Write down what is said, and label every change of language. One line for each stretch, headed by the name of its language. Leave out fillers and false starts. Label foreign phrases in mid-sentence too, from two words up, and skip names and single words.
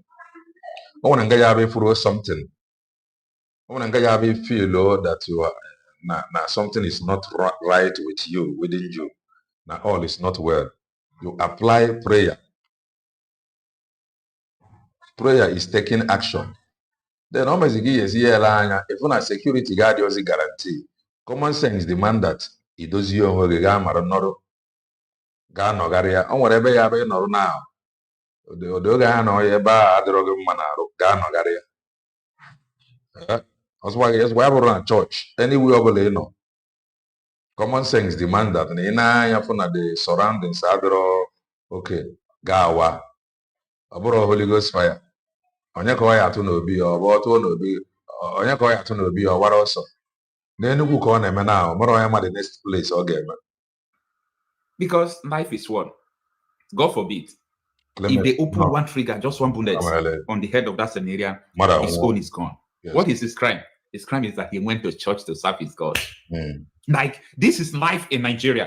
English: I want to get you something. I want to get you feel that you are something is not right with you, within you. Now all is not well. You apply prayer. Prayer is taking action. Then almost if you a security guard is a guarantee. Common sense demand that it does you
Igbo: ga-anọgharịa o nwere ebe ya bụ ịnọrụ na oge ha nọ ebe a adịrọghị mma na-arụ ga-anọgharịa ọzọkwa ya bụrụ na chọọchị anywhere ọ bụla ị nọ
English: common sense demand that
Igbo: na ị na-anya fụ na
English: the surroundings
Igbo: adịrọ oke ga-awa ọ bụrụ
English: Holy Ghost fire
Igbo: onye ka ọ ya atụ n'obi ọ bụ ọtụ n'obi onye ka ọ ya atụ n'obi ọ wara ọsọ n'Enugu ka ọ na-eme na ọ mara onye ma
English: the next place
Igbo: ọ ga-eme.
English: Because life is one. God forbid. If they open one trigger, just one bullet on the head of that scenario, his own is gone. Yes. What is his crime? His crime is that he went to church to serve his God. Like, this is life in Nigeria.